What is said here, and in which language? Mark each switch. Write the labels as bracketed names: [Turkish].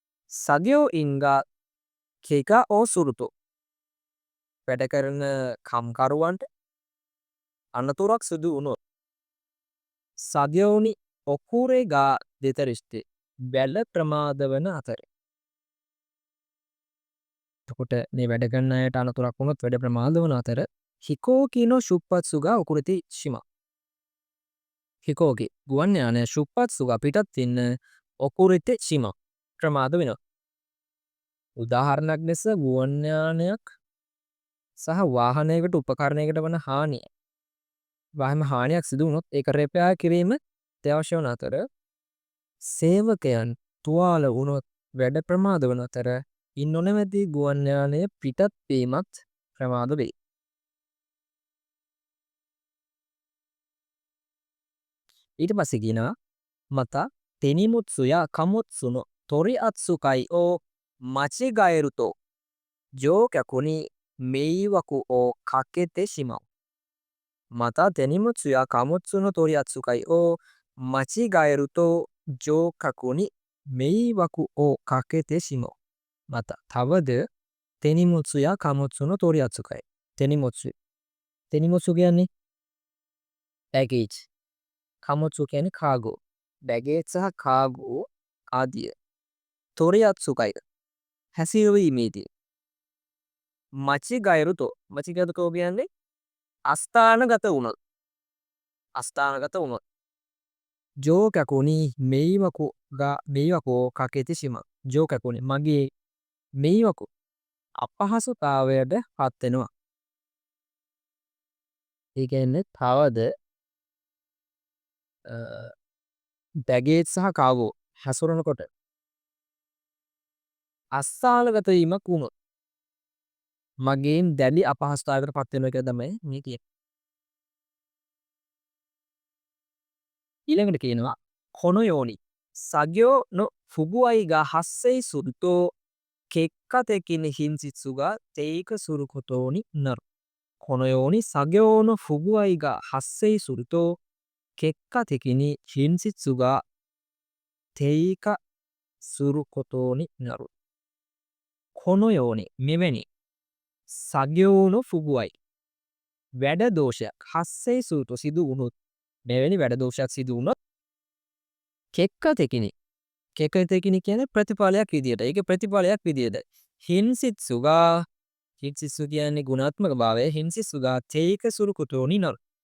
[Japanese] 作業員が怪我をすると [Sinhala] වැඩ කරන කම්කරුවන්ට අනතුරක් සිදු වුණොත් [Japanese] 作業に遅れが出たりして [Sinhala] වැඩ ප්‍රමාද වන අතර. එතකොට මේ වැඩ කරන අයට අනතුරක් වුණොත් වැඩ ප්‍රමාද වන අතර [Japanese] 飛行機の出発が遅れてしまう. [Sinhala] 飛行機 ගුවන් යානය [Japanese] 出発が [Sinhala] පිටත් වෙන්න [Japanese] 遅れてしまう. [Sinhala] ප්‍රමාද වෙනවා. උදාහරණයක් ලෙස ගුවන් යානයක් සහ වාහනයකට උපකරණයකට වන හානිය. වාහන හානියක් සිදු වුණොත් ඒක රිපෙයාර් කිරීම අත්‍යවශ්‍ය වන අතර සේවකයන් තුවාල වුණොත් වැඩ ප්‍රමාද වන අතර ඉන් නොනැවති ගුවන් යානය පිටත් වීමත් ප්‍රමාද වේ. ඊට පස්සේ කියනවා මත [Japanese] 手荷物や貨物の取り扱いを間違えると乗客に迷惑をかけてしまう。また手荷物や貨物の取り扱いを間違えると乗客に迷惑をかけてしまう。また [Sinhala] තවද [Japanese] 手荷物や貨物の取り扱い. [Sinhala] 手荷物 කියන්නේ baggage. 貨物කියන්නේ cargo. baggage සහ cargo ආදිය. 取り扱い හැසිරවීමේදී. 間違えると 間違えるとකියන්නේ අස්ථානගත වුණොත්. අස්ථානගත වුණොත්. [Japanese] 乗客に迷惑をかけてしまう. 乗客に [Sinhala] මගේ 迷惑 අපහසුතාවයට පත් වෙනවා. ඒ කියන්නේ තවද baggage සහ cargo හැසිරෙනකොට අස්ථානගත වීමක් වුණොත් මගෙන් දැඩි අපහසුතාවයකට පත් වෙනවා කියලා තමයි මේ කියන්නේ. ඊළඟට කියනවා [Japanese] このように作業の不具合が発生すると結果的に品質が低下することになる。このように作業の不具合が発生すると結果的に品質が低下することになる. [Sinhala] このように මෙවැනි [Japanese] 作業の不具合 [Sinhala] වැඩ දෝෂයක් [Japanese] 発生すると [Sinhala] සිදු වුණොත් මෙවැනි වැඩ දෝෂයක් සිදු වුණොත් [Japanese] 結果的に [Sinhala] 結果的に කියන්නේ ප්‍රතිඵලයක් විදියට. ඒක ප්‍රතිඵලයක් විදියට. [Japanese] 品質が [Sinhala] 品質 කියන්නේ ගුණාත්මක භාවය. [Japanese] 品質が低下することになる.